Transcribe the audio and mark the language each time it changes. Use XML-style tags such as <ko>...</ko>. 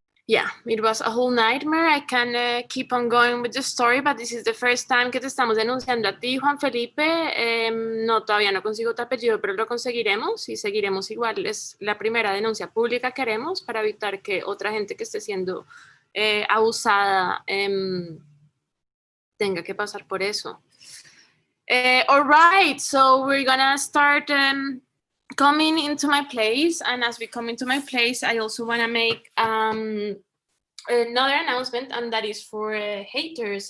<en>yeah, it was a whole nightmare. I can keep on going with the story, but this is the first time</en> <es>que te estamos denunciando a ti, Juan Felipe. No, todavía no consigo tu apellido, pero lo conseguiremos y seguiremos igual. Es la primera denuncia pública que haremos para evitar que otra gente que esté siendo abusada tenga que pasar por eso.</es> <en>All right, so we're gonna start coming into my place, and as we come into my place, I also want to make another announcement, and that is for haters.</en>